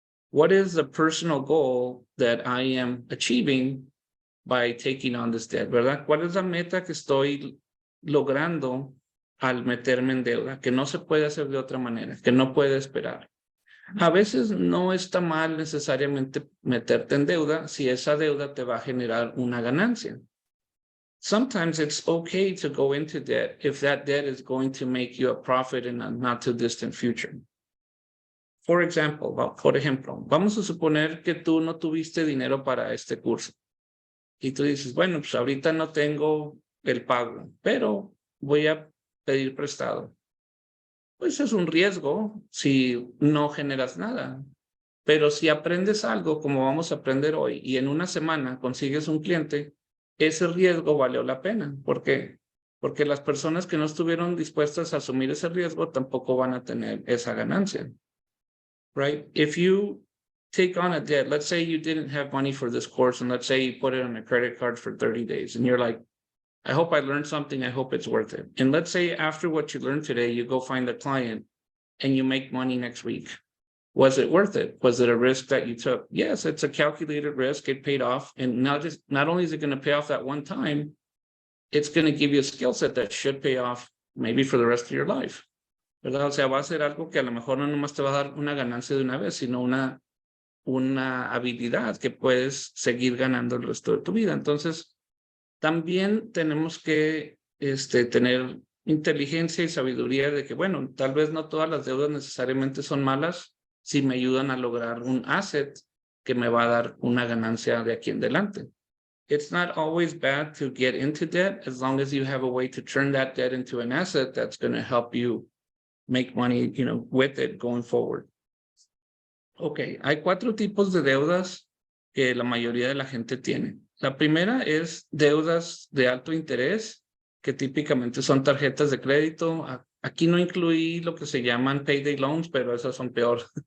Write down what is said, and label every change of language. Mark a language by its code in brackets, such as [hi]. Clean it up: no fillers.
[en] What is the personal goal that I am achieving by taking on this debt, [es] ¿verdad? ¿Cuál es la meta que estoy logrando al meterme en deuda? Que no se puede hacer de otra manera, que no puede esperar. A veces no está mal necesariamente meterte en deuda si esa deuda te va a generar una ganancia. [en] Sometimes it's okay to go into debt if that debt is going to make you a profit in a not too distant future. [es] Por ejemplo, vamos a suponer que tú no tuviste dinero para este curso. Y tú dices, bueno, pues ahorita no tengo el pago, pero voy a pedir prestado. Pues es un riesgo si no generas nada. Pero si aprendes algo como vamos a aprender hoy y en una semana consigues un cliente, ese riesgo valió la pena. ¿Por qué? Porque las personas que no estuvieron dispuestas a asumir ese riesgo tampoco van a tener esa ganancia. [en] Right? If you take on a debt, let's say you didn't have money for this course, and let's say you put it on a credit card for 30 days, and you're like, I hope I learned something, I hope it's worth it. And let's say after what you learned today, you go find a client and you make money next week. Was it worth it? Was it a risk that you took? Yes, it's a calculated risk, it paid off. And not only is it going to pay off that one time, it's going to give you a skill set that should pay off maybe for the rest of your life. [es] ¿Verdad? O sea, va a ser algo que a lo mejor no nomás te va a dar una ganancia de una vez, sino una habilidad que puedes seguir ganando el resto de tu vida. Entonces, también tenemos que tener inteligencia y sabiduría de que, bueno, tal vez no todas las deudas necesariamente son malas si me ayudan a lograr un asset que me va a dar una ganancia de aquí en adelante. [en] It's not always bad to get into debt as long as you have a way to turn that debt into an asset that's going to help you make money, with it going forward. [es] Ok, hay 4 tipos de deudas que la mayoría de la gente tiene. La primera es deudas de alto interés, que típicamente son tarjetas de crédito. Aquí no incluí lo que se llaman payday loans, pero esas son peor.